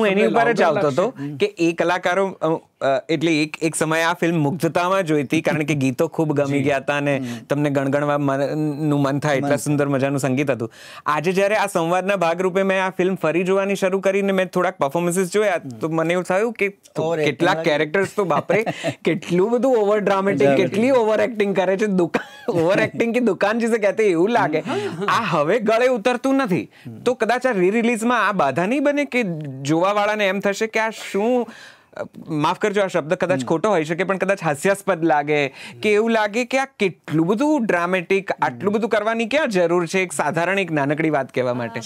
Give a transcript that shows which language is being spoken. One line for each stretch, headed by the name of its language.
Gujarati: હું એની ઉપર જ આવતો હતો કે એ કલાકારો, એટલે એક સમયે આ ફિલ્મ મુગ્ધતામાં જોઈ હતી, કારણ કે ગીતો ખૂબ ગમી ગયા હતા અને તમને ગણગણવાનું મન થાય એટલા સુંદર મજાનું સંગીત હતું. આજે જ્યારે આ સંવાદના ભાગરૂપે મેં આ ફિલ્મ ફરી જોવાની શરૂ કરીને મેં થોડાક પરફોર્મન્સીસ જોયા, તો મને એવું થયું કે કેટલાક કેરેક્ટર્સ તો બાપરે કેટલું બધું ઓવર ડ્રામેટિક, કેટલી ઓવર એક્ટિંગ કરે છે.
Hindi: ઓવર એક્ટિંગ की दुकान जिसे कहते हैं
Gujarati: એવું લાગે. આ હવે ગળે ઉતરતું નથી. તો કદાચ આ રી રિલીઝમાં આ બાધા નહીં બને કે જોવાવાળાને એમ થશે કે આ શું, માફ કરજો આ શબ્દ કદાચ ખોટો હોઈ શકે, પણ કદાચ હાસ્યાસ્પદ લાગે કે એવું લાગે કે આ કેટલું બધું ડ્રામેટિક, આટલું બધું કરવાની ક્યાં જરૂર છે એક સાધારણ એક નાનકડી વાત કહેવા માટે.